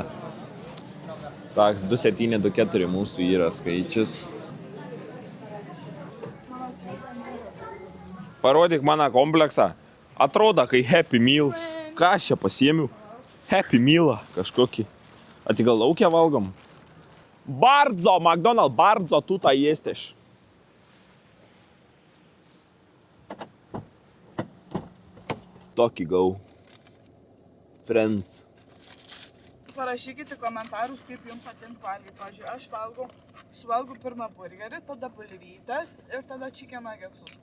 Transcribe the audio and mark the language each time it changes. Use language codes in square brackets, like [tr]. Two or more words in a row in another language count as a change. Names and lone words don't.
[lt] Taks 2724 mūsų yra skaičius. Parodyk mano kompleksą. Atrodo, kai Happy Meals. Ką aš čia pasiėmiau? Happy Mealą kažkokį. A tai gal laukia valgom? [pl] Bardzo, McDonald's, bardzo tutaj jesteś. [lt] Tokį gau. Friends. Parašykite komentarus, kaip jums patinka valgyti. Pavyzdžiui, aš suvalgau pirmą burgerį, tada bulvytes ir tada [en] chicken nuggetsus.